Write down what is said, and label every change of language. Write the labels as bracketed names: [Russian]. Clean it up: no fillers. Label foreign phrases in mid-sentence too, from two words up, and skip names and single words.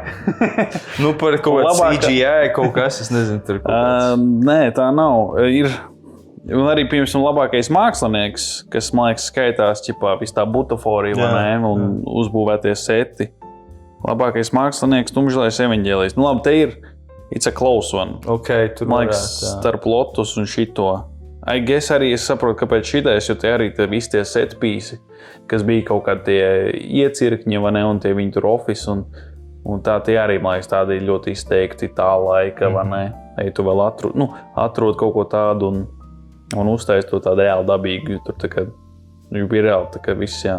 [Latvian] Par kaut kādu CGI kaut kas, es nezinu, tur kaut kāds. Nē, tā nav. Un arī, piemēram, labākais mākslinieks, kas, man liekas, skaitās ķipā vis tā butaforija, vai ne, un uzbūvētie seti. Labākais mākslinieks, Tumžilais evaņģēlijs. Labi, te ir [English] it's a close one. [Latvian] Okay, tur man liekas, starp Lotus un šito. [English] I guess [Latvian] arī es saprotu, kāpēc šitais, jo te arī te visi tie setpīsi, kas bija kaut kādi tie iecirkņi, vai ne, un tie viņi tur office, un tā tie arī, man liekas, tādi ļoti izteikti tā laika, vai ne. Ei, tu vēl atrod kaut ko tādu un uztais to tādu reāli dabīgu, tur tā kā bija reāli, tā kā viss, jā.